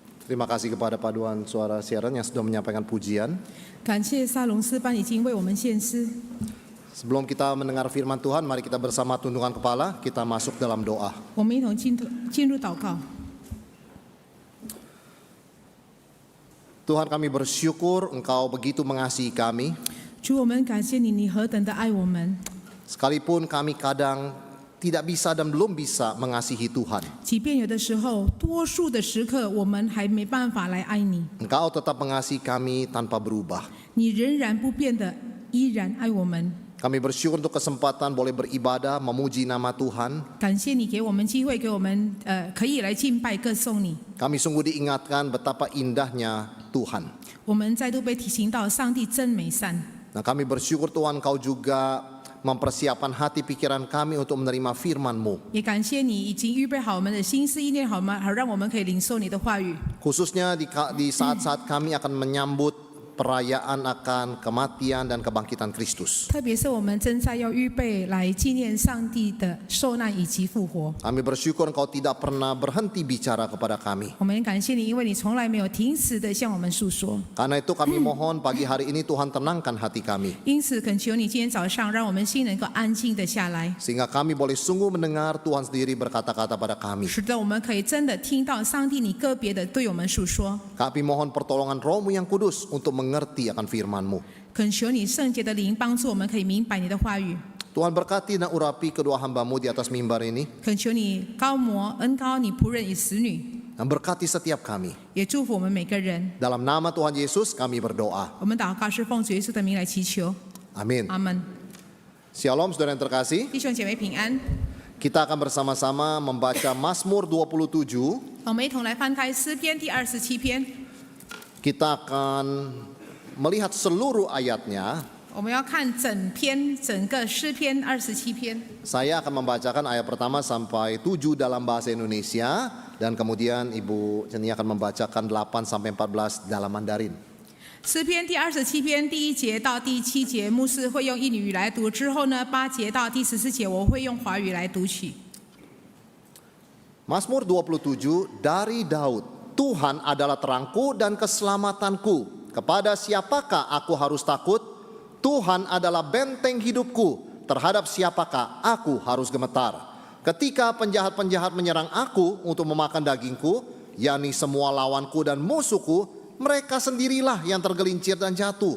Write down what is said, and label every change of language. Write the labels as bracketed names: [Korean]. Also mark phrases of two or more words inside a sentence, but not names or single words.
[Indonesian] Terima kasih kepada paduan suara siaran yang sudah menyampaikan pujian. [Chinese] 感谢沙龙诗班已经为我们献诗。 [Indonesian] Sebelum kita mendengar firman Tuhan, mari kita bersama tundukkan kepala, kita masuk dalam doa. [Chinese] 我们一同进入祷告。 [Indonesian] Tuhan, kami bersyukur Engkau begitu mengasihi kami. [Chinese] 主，我们感谢你，你何等的爱我们。 [Indonesian] Sekalipun kami kadang tidak bisa dan belum bisa mengasihi Tuhan, [Chinese] 即便有的时候，多数的时刻，我们还没办法来爱你， [Indonesian] Engkau tetap mengasihi kami tanpa berubah. [Chinese] 你仍然不变的，依然爱我们。 [Indonesian] Kami bersyukur untuk kesempatan boleh beribadah, memuji nama Tuhan. [Chinese] 感谢你给我们机会，给我们可以来敬拜歌颂你。 [Indonesian] Kami sungguh diingatkan betapa indahnya Tuhan. [Chinese] 我们再度被提醒到上帝真美善。 [Indonesian] Nah, kami bersyukur Tuhan Kau juga mempersiapkan hati pikiran kami untuk menerima firman-Mu. [Chinese] 也感谢你已经预备好我们的心思意念，好吗？好让我们可以领受你的话语。 [Indonesian] Khususnya di saat-saat kami akan menyambut perayaan akan kematian dan kebangkitan Kristus. [Chinese] 特别是我们正在要预备来纪念上帝的受难以及复活。 [Indonesian] Kami bersyukur Engkau tidak pernah berhenti bicara kepada kami. [Chinese] 我们感谢你，因为你从来没有停止的向我们诉说。 [Indonesian] Karena itu kami mohon pagi hari ini Tuhan tenangkan hati kami. [Chinese] 因此，恳求你今天早上让我们心能够安静的下来， [Indonesian] Sehingga kami boleh sungguh mendengar Tuhan sendiri berkata-kata pada kami. [Chinese] 使得我们可以真的听到上帝你个别的对我们诉说。 [Indonesian] Kami mohon pertolongan Roh-Mu yang kudus untuk mengerti akan firman-Mu. [Chinese] 恳求你圣洁的灵帮助我们可以明白你的话语。 [Indonesian] Tuhan berkati dan urapi kedua hamba-Mu di atas mimbar ini. [Chinese] 恳求你高摩恩高你仆人与使女， [Indonesian] Dan berkati setiap kami. [Chinese] 也祝福我们每个人。 [Indonesian] Dalam nama Tuhan Yesus kami berdoa. [Chinese] 我们祷告是奉主耶稣的名来祈求， [Indonesian] Amin. [Chinese] 阿门。 [Indonesian] Shalom saudara yang terkasih. [Chinese] 弟兄姐妹平安。 [Indonesian] Kita akan bersama-sama membaca Mazmur 27. [Chinese] 我们一同来翻开诗篇第27篇， [Indonesian] Kita akan melihat seluruh ayatnya. [Chinese] 我们要看整个诗篇27篇。 [Indonesian] Saya akan membacakan ayat pertama sampai 7 dalam bahasa Indonesia. Dan kemudian Ibu Cenia akan membacakan 8 sampai 14 dalam Mandarin. [Chinese] 诗篇第27篇第1节到第7节，牧师会用印尼语来读。之后呢，8节到第14节，我会用华语来读取。 [Indonesian] Mazmur 27 dari Daud. Tuhan adalah terangku dan keselamatanku. Kepada siapakah aku harus takut? Tuhan adalah benteng hidupku. Terhadap siapakah aku harus gemetar? Ketika penjahat-penjahat menyerang aku untuk memakan dagingku, yakni semua lawanku dan musuhku, mereka sendirilah yang tergelincir dan jatuh.